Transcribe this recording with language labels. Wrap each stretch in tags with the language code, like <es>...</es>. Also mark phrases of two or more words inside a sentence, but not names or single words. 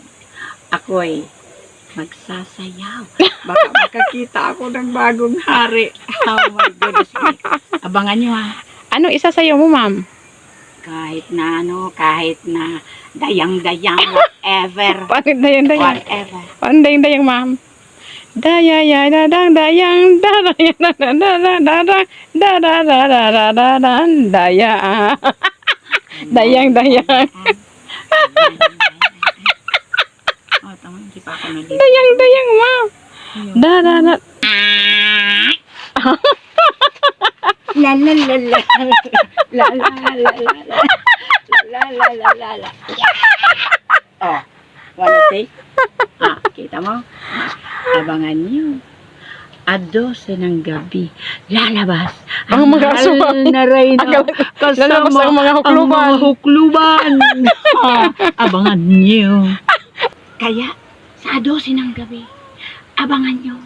<tl>Ako'y magsasayaw. Baka makakita ako ng bagong hari.</tl> <en>Oh my goodness.</en> <tl>Abangan nyo ha. Ano isasayaw mo, ma'am? Kahit na dayang-dayang, whatever. Paano dayang-dayang? Whatever. Paano dayang-dayang, ma'am? Dayang, dadang, dayang, dadang, dadang, dadang, dadang, dadang, dayang. Dayang, dayang. Oh, tama, hindi pa ako nalito. Dayang, dayang, ma'am. Dadang, La la la la. La la la la la. La la la la la.</tl> <en>Oh, wanna say?</en> <tl>Kita mo? Abangan niyo. 12 ng gabi, lalabas ang mga aswang na reyna kasama lalabas ang mga hukluban. hukluban. Abangan niyo. Kaya, sa 12 ng gabi, abangan niyo.</tl>